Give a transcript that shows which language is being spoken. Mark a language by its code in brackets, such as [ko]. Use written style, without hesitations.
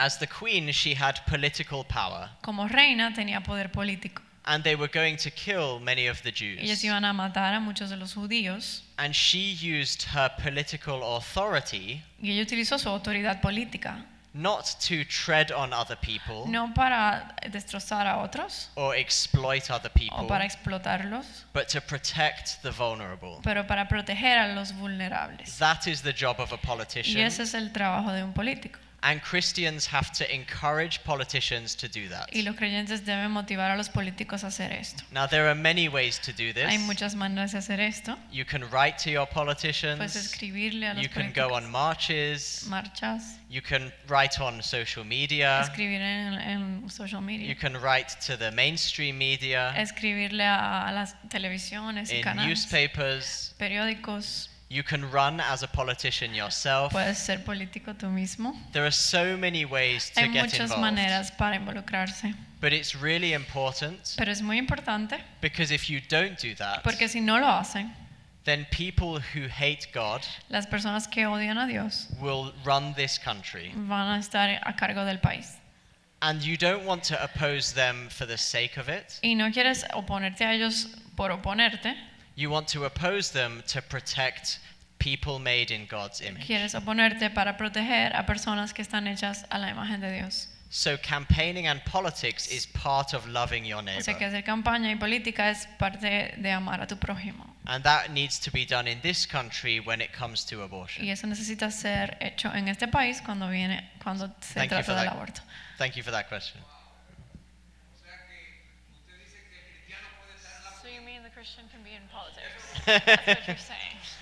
[en] As the queen, she had political power, [es] Como reina tenía poder político. [en] and they were going to kill many of the [es] Ellos [en] Jews. [es] iban a matar a muchos de los judíos [en] And she used her political authority [es] y ella utilizó su autoridad política [en] not to tread on other people [es] no para destrozar a otros [en] or exploit other [es] o [en] people, [es] para explotarlos, [en] but to protect the vulnerable. [es] pero para proteger a los vulnerables. [en] That is the job of a [es] Y [en] politician. [es] ese es el trabajo de un político. [en] And Christians have to encourage politicians to do that. [es] Y los creyentes deben motivar a los políticos a hacer esto. [en] Now, there are many ways to do [es] Hay [en] this. [es] muchas maneras de hacer esto. [en] You can write to your [es] Puedes [en] politicians. [es] escribirle a los [en] You can go [es] políticos, [en] on marches. [es] marchas, [en] You can write on social media. [es] escribir en social [en] You [es] media, [en] can write to the mainstream media, [es] escribirle a las televisiones y [en] in [es] canales, [en] newspapers. [es] periódicos. [en] You can run as a politician yourself. [es] Puedes ser político tú mismo. [en] There are so many ways to [es] Hay [en] get [es] muchas [en] involved. [es] maneras para involucrarse, [en] But it's really important [es] pero es muy importante [en] because if you don't do that, [es] porque si no lo hacen, [en] then people who hate God [es] las personas que odian a Dios [en] will run this country. [es] van a estar a cargo del país. [en] And you don't want to oppose them for the sake of it. [es] Y no quieres oponerte a ellos por oponerte, [en] You want to oppose them to protect people made in God's image. [es] quieres oponerte para proteger a personas que están hechas a la imagen de Dios. [en] So campaigning and politics is part of loving your [es] O sea que [en] neighbor. [es] hacer campaña y política es parte de amar a tu prójimo. [en] And that needs to be done in this country when it comes to [es] Y [en] abortion. [es] eso necesita ser hecho en este país cuando se [en] Thank you for [es] trata del [en] that. [es] aborto. [en] Thank you for that question. So you mean the Christian can be in politics? That's what you're saying.